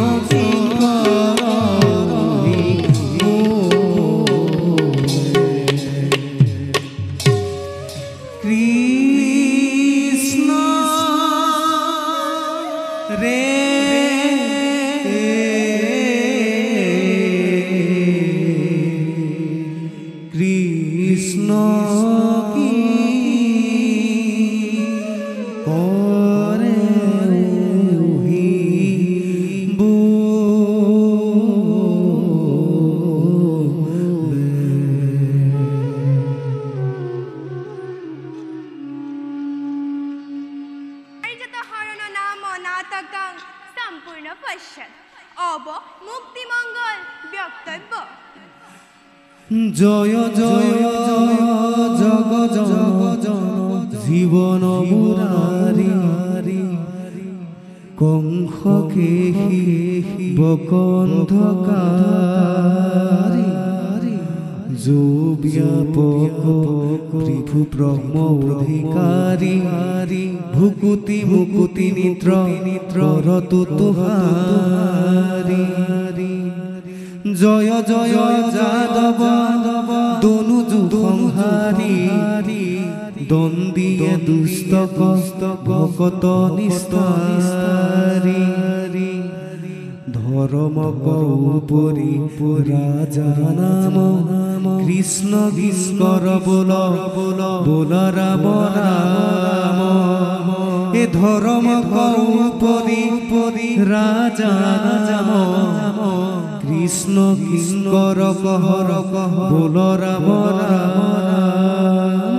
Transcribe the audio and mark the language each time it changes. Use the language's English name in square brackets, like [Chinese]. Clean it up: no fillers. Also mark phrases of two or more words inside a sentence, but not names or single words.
[Assamese] কৃষ্ণ রে কৃষ্ণ কি করে [Sanskrit] পাৰিজাত হৰণ নাম নাটকং সম্পূৰ্ণ পশ্যত অব মুক্তিমঙ্গল বক্তব্য [Assamese] জয় জয় জয় জগ জগ জন জীবন মুরারি কংসকে বকন্ধকারি ব্যাপক পৃথু ব্রহ্ম অধিকারী ভুকুতি মুকুতি নিদ্র রত তুহারি জয় জয় যাদব দনুজু সংহারি দ্বন্দ্বিয়ে দুস্তক ভকত নিস্তারি ধর্ম উপরি রাজা নাম কৃষ্ণ কিঙ্কর বল বল রাম রাম এ ধর্ম উপরি রাজা নাম কৃষ্ণ কিঙ্কর কহর বল রাম রাম